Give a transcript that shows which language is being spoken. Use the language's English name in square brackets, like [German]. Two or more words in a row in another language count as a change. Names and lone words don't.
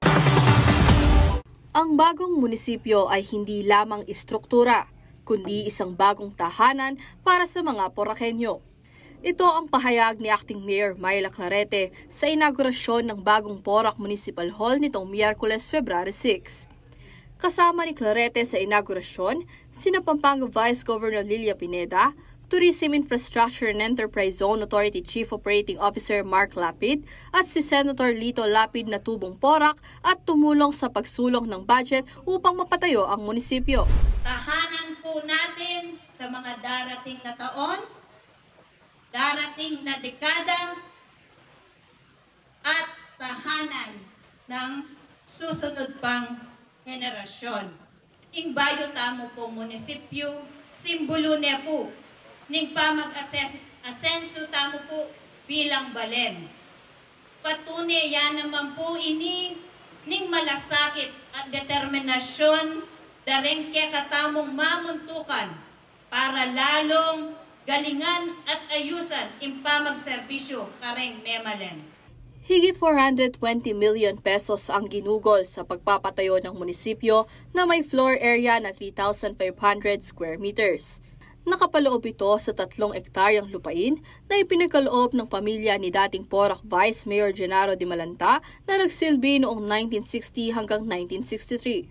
[Filipino] Ang bagong munisipyo ay hindi lamang istruktura, kundi isang bagong tahanan para sa mga Poraqueño. Ito ang pahayag ni Acting Mayor Myla Clarete sa inaugurasyon ng bagong Porac Municipal Hall nitong Miyerkules, February 6. Kasama ni Clarete sa inaugurasyon, sina Pampanga Vice Governor Lilia Pineda, Tourism Infrastructure and Enterprise Zone Authority Chief Operating Officer Mark Lapid at si Senator Lito Lapid na tubong porak at tumulong sa pagsulong ng budget upang mapatayo ang munisipyo. Tahanan po natin sa mga darating na taon, darating na dekada, at tahanan ng susunod pang henerasyon. [Pampanga] Ing bayo tamo po munisipyo, simbolo niya po, ning pamag-asenso tamo po bilang balen. Patunay yan naman po ini ning malasakit at determinasyon dareng kaya katamong mamuntukan para lalong galingan at ayusan ing pamagserbisyo kareng memalen. [Filipino] Higit 420 million pesos ang ginugol sa pagpapatayo ng munisipyo na may floor area na 3,500 [English] square meters. [Filipino] Nakapaloob ito sa 3 ektaryang lupain na ipinagkaloob ng pamilya ni dating Porac Vice Mayor Genaro de Malanta na nagsilbi noong 1960 hanggang 1963.